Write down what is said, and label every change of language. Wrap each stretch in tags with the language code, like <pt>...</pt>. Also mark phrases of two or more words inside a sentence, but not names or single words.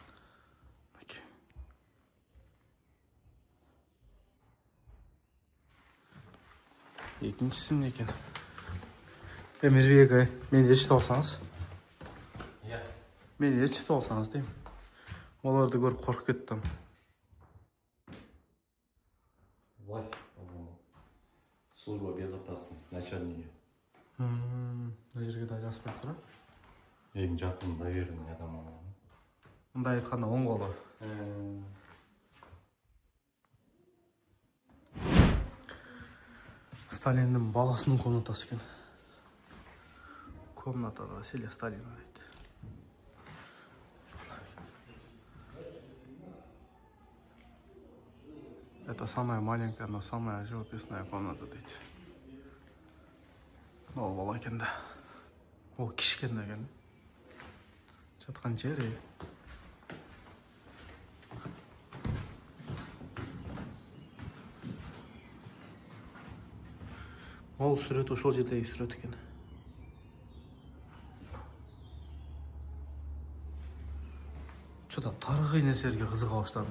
<kk>Екіншісі міне екен. Мирбек, мені ешітіп алсаңыз. Мені ешітіп алсаңыз деймін. Оларды көріп қорқып кеттім.</kk> <ru>Власть, по-моему. Служба безопасности, начальники.</ru> <kk>Мына жерге да жазып қойып тұр. Ең жақын доверенный адам. Мұнда айтқанда оң қолы. Сталиннің баласының комнатасы екен.</kk> <ru>Комната Василия Сталина дейді. Это Это самая маленькая, но самая живописная комната дейді.</ru> <kk>Ол бала екен да. Ол кішкентай екен. Жатқан жері. Ол сурет</kk> <ky>ошол жердеги</ky> <kk>сурет екен. Что-то тарихи нәрселерге қызыға баштадым.</kk>